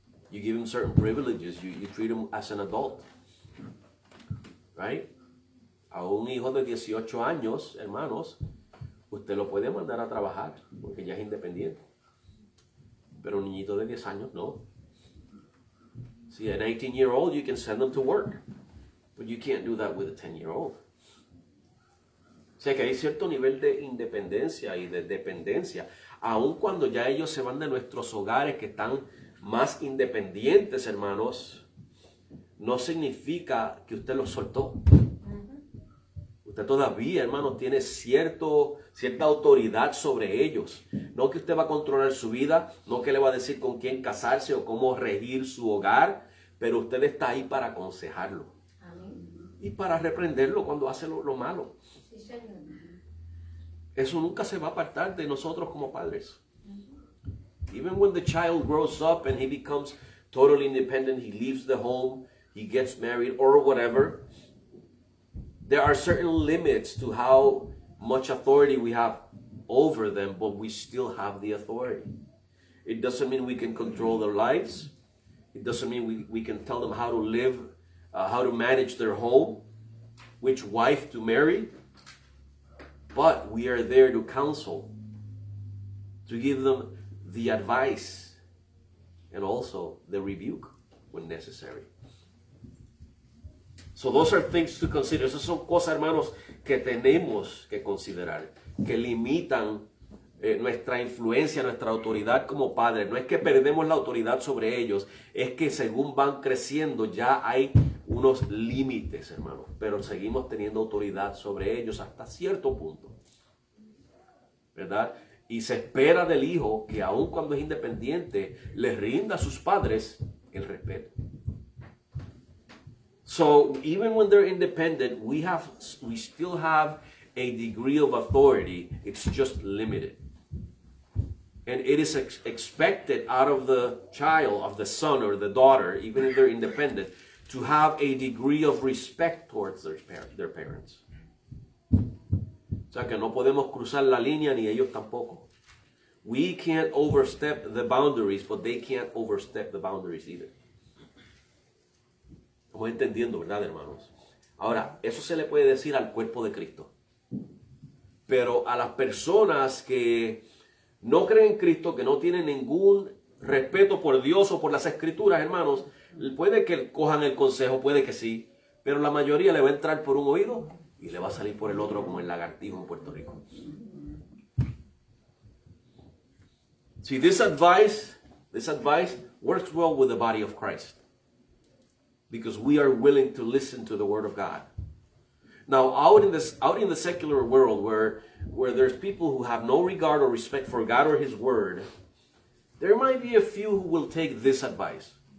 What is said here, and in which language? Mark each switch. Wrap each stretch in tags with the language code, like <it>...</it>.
<en>You give him certain privileges, you treat him as an adult, right?</en> <es>A un hijo de 18 años, hermanos, usted lo puede mandar a trabajar porque ya es independiente. Pero un niñito de 10 años no.</es> <en>See, an 18-year-old, you can send them to work, but you can't do that with a 10-year-old.</en> <es>O sea que hay cierto nivel de independencia y de dependencia, aun cuando ya ellos se van de nuestros hogares que están más independientes, hermanos, no significa que usted los soltó. Usted todavía, hermanos, tiene cierta autoridad sobre ellos. No que usted va a controlar su vida, no que le va a decir con quién casarse o cómo regir su hogar, pero usted está ahí para aconsejarlo. Amén. Y para reprenderlo cuando hace lo malo. Sí, señor. Eso nunca se va a apartar de nosotros como padres.</es> <en>Even when the child grows up and he becomes totally independent, he leaves the home, he gets married or whatever, there are certain limits to how much authority we have over them, but we still have the authority. It doesn't mean we can control their lives. It doesn't mean we can tell them how to live, how to manage their home, which wife to marry. But we are there to counsel, to give them the advice, and also the rebuke when necessary. So those are things to consider.</en> <es>Esas son cosas, hermanos, que tenemos que considerar, que limitan nuestra influencia, nuestra autoridad como padres. No es que perdemos la autoridad sobre ellos, es que según van creciendo ya hay unos límites, hermanos, pero seguimos teniendo autoridad sobre ellos hasta cierto punto, ¿verdad? Y se espera del hijo que aun cuando es independiente, le rinda a sus padres el respeto.</es> <en>So even when they're independent, we still have a degree of authority. It's just limited. And it is expected out of the child, of the son or the daughter, even if they're independent, to have a degree of respect towards their parents.</en> <es>O sea que no podemos cruzar la línea ni ellos tampoco.</es> <en>We can't overstep the boundaries, but they can't overstep the boundaries either.</en> <es>Estamos entendiendo, ¿verdad, hermanos? Ahora, eso se le puede decir al cuerpo de Cristo. Pero a las personas que no creen en Cristo, que no tienen ningún respeto por Dios o por las Escrituras, hermanos, puede que cojan el consejo, puede que sí, pero la mayoría le va a entrar por un oído y le va a salir por el otro como el lagartijo en Puerto Rico.</es> <en>See, this advice works well with the body of Christ, because we are willing to listen to the Word of God. Now, out in the secular world, where there's people who have no regard or respect for God or His Word, there might be a few who will take this advice.</en>